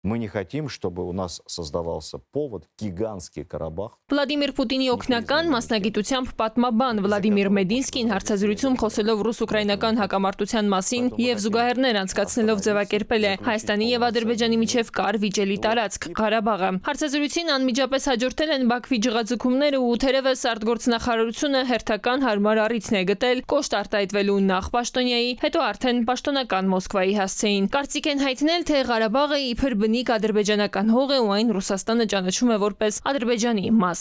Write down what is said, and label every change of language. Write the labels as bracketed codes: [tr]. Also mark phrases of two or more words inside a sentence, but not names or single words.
[ru] Мы не хотим, чтобы у нас создавался повод гигантский Карабах. [hy] Վլադիմիր Պուտինի օգնական մասնագիտությամբ պատմաբան Վլադիմիր Մեդինսկին հարցազրույցում խոսելով ռուս-ուկրաինական հակամարտության մասին եւ զուգահեռներ անցկացնելով ձևակերպել է Հայաստանի եւ Ադրբեջանի միջև կար վիճելի տարածք Ղարաբաղը։ Հարցազրույցին անմիջապես հաջորդել են Բաքվի ջղաձգումները ու թերևս արտգործնախարարությունը հերթական հարմար առիթն է գտել կոշտ արտահայտվելու նախ Պաշտոնյայի, հետո արդեն պաշտոնական Մոսկվայի հասցեին։ Կարծիք են հայտնել, թե Ղարաբաղը իբր բնիկ ադրբեջանական հող է ու այն Ռուսաստանը ճանաչում է որպես Ադրբեջանի մաս։